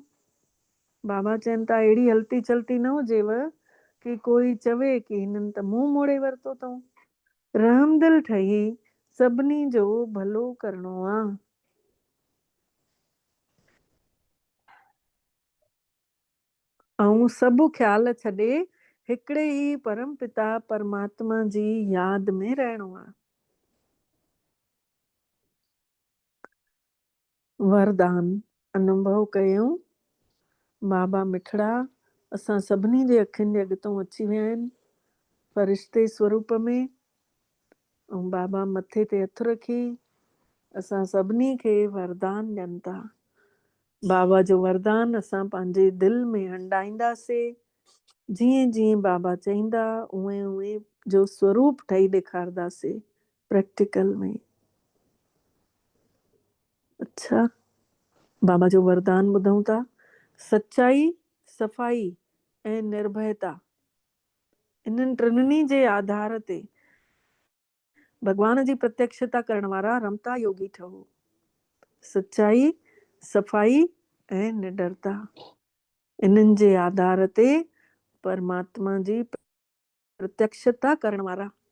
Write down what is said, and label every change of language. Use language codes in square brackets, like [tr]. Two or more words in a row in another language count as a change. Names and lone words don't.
[sd] बाबा चवनि था अहिड़ी हलती चलती न हुजेव कि कोई चवे कि हिननि त मुंहुं मोड़े वरितो अथऊं। रहमदिल ठही सभिनी जो भलो करणो आहे। ऐं सभु ख़्याल छॾे हिकिड़े ई परम पिता परमात्मा जी यादि में रहणो आहे। वरदान अनुभव कयूं। बाबा मिठड़ा असां सभिनी जे अखियुनि जे अॻितों अची विया आहिनि फ़रिश्ते स्वरूप में, ऐं बाबा मथे ते हथु रखी असां सभिनी खे वरदान ॾियनि था। बाबा जो वरदान असां पंहिंजे दिलि में हंडाईंदासीं। जीअं जीअं बाबा चईंदा उहे उहे जो स्वरूप ठही ॾेखारंदासीं प्रैक्टिकल में। अच्छा, बाबा जो वरदान ॿुधूं था। सच्चाई, सफ़ाई ऐं निर्भयता, इन्हनि टिनिनी जे आधार ते भगवान जी प्रत्यक्षता करण वारा रमता योगी ठहो। सच्चाई, सफ़ाई ऐं निडरता, इन्हनि जे आधार ते परमात्मा जी प्रत्यक्षता करण वारा